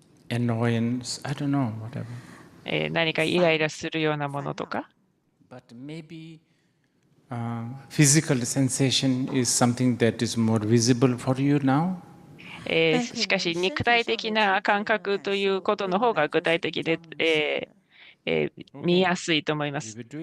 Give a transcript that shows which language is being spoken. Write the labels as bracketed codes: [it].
[en] Annoyance, I don't know, whatever. [ja] 何かイライラするようなものとか。 [en] But maybe physical sensation is something that is more visible for you now. [ja] しかし肉体的な感覚ということの方が具体的で、見やすいと思います。